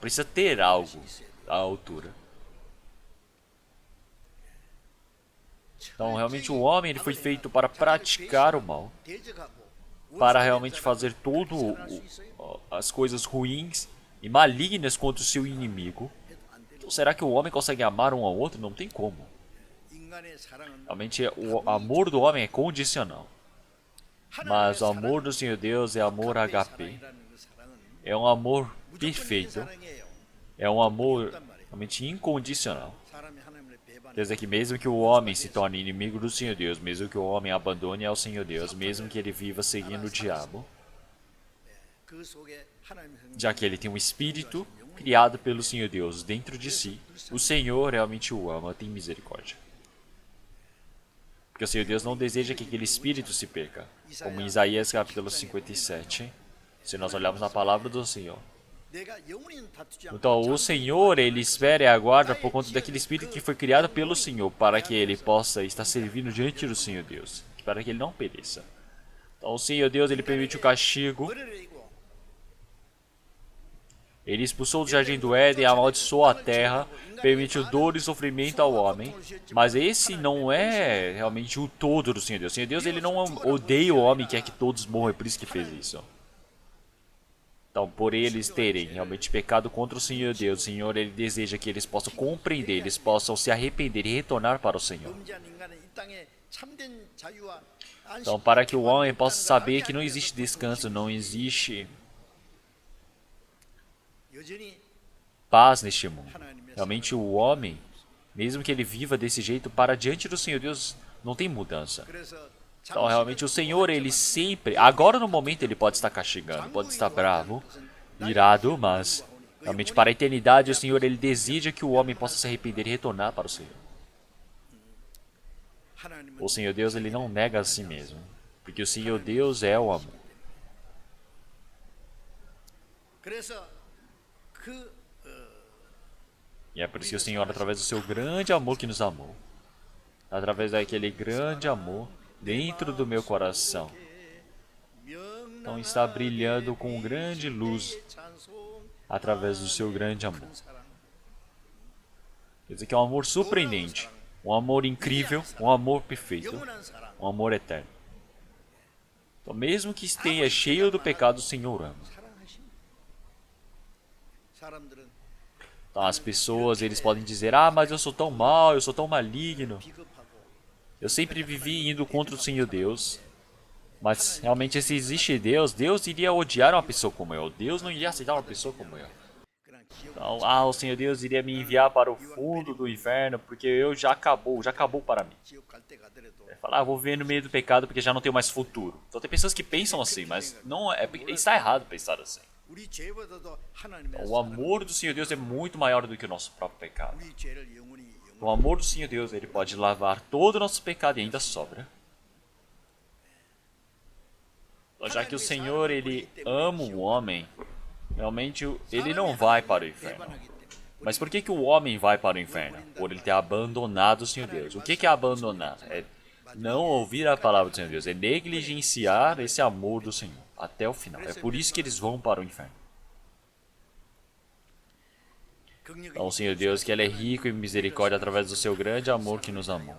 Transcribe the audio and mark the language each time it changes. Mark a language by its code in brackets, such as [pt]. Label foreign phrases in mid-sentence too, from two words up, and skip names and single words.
[pt] Precisa ter algo à altura. Então, realmente, o homem ele foi feito para praticar o mal, [ko] 대적하고 [pt] para realmente fazer as coisas ruins e malignas contra o seu inimigo. Então, será que o homem consegue amar um ao outro? Não tem como. [ko] 인간의 사랑은 [pt] Realmente, o amor do homem é condicional. Mas o amor do Senhor Deus é amor HP. [ko] 사랑이라는 그 사랑은 [pt] É um amor [ko] 무조건 [pt] perfeito. [ko] 사랑이에요. [pt] É um amor realmente incondicional. [ko] 사람이 하나님을 배반해 [pt] Quer dizer que mesmo que o homem se torne inimigo do Senhor Deus, mesmo que o homem abandone ao Senhor Deus, mesmo que ele viva seguindo o diabo, [ko] 그 속에 하나님의 성 [pt] já que ele tem um espírito criado pelo Senhor Deus dentro de si, o Senhor realmente o ama, tem misericórdia. Porque o Senhor Deus não deseja que aquele espírito se perca. Como em Isaías capítulo 57, se nós olharmos na palavra do Senhor. [ko] 내가 영원히 다투지 않고 [pt] Então, o Senhor, ele espera e aguarda por conta daquele espírito que foi criado pelo Senhor, para que ele possa estar servindo diante do Senhor Deus, para que ele não pereça. Então, o Senhor Deus, ele permite o castigo. [ko] 벌을 내고 [pt] Ele expulsou do jardim do Éden, amaldiçoou a terra, permitiu dor e sofrimento ao homem. Mas esse não é realmente o todo do Senhor Deus. O Senhor Deus, ele não odeia o homem e quer que todos morram, é por isso que fez isso. Então, por eles terem realmente pecado contra o Senhor Deus, o Senhor, ele deseja que eles possam compreender, eles possam se arrepender e retornar para o Senhor. [ko] 범죄한 인간은 이 땅에 참된 자유와 [pt] Então, para que o homem possa saber que não existe descanso, não existe [ko] 여전히 [pt] paz neste mundo. Realmente o homem, mesmo que ele viva desse jeito, para diante do Senhor Deus não tem mudança. [ko] 그래서 [pt] Então realmente o Senhor, ele sempre, agora no momento ele pode estar castigando, pode estar bravo, irado, mas realmente para a eternidade o Senhor, ele deseja que o homem possa se arrepender e retornar para o Senhor. [ko] 하나님은 [pt] O Senhor Deus, ele não nega a si mesmo, porque o Senhor Deus é o amor. [ko] 그래서 그 [pt] E é por isso que o Senhor, através do seu grande amor que nos amou, através daquele grande amor dentro do meu coração, então está brilhando com grande luz através do seu grande amor. Quer dizer que é um amor surpreendente, um amor incrível, um amor perfeito, [ko] 영원한 사랑 [pt] um amor eterno. Então, mesmo que esteja cheio do pecado, o Senhor ama. [ko] 사랑하십니다. 사람들은 [pt] Então, as pessoas, eles podem dizer, mas eu sou tão mal, eu sou tão maligno. [ko] 비겁하고 [pt] Eu sempre vivi indo contra o Senhor Deus. Mas, realmente, se existe Deus, Deus iria odiar uma pessoa como eu. Deus não iria aceitar uma pessoa como eu. [ko] 그냥 지옥 [pt] Então, o Senhor Deus iria me enviar para o fundo do inferno, porque eu já acabou para mim. [ko] 지옥 갈 때 가더라도 [pt] Falar, vou viver no meio do pecado porque já não tenho mais futuro. Então tem pessoas que pensam assim, mas não está errado pensar assim. [ko] 우리 죄보다도 하나님의 [pt] O amor do Senhor Deus é muito maior do que o nosso próprio pecado. [ko] 우리 죄를 영원히 [pt] O amor do Senhor Deus, ele pode lavar todo o nosso pecado e ainda sobra. Então, já que o Senhor, ele ama o homem, realmente ele não vai para o inferno. [ko] 배반하기 때문에 [pt] Mas por que o homem vai para o inferno? Por ele ter abandonado o Senhor Deus. O que é abandonar? É não ouvir a palavra do Senhor Deus. É negligenciar esse amor do Senhor até o final. É por isso que eles vão para o inferno. Então o Senhor Deus, que ele é rico em misericórdia através do seu grande amor que nos amou.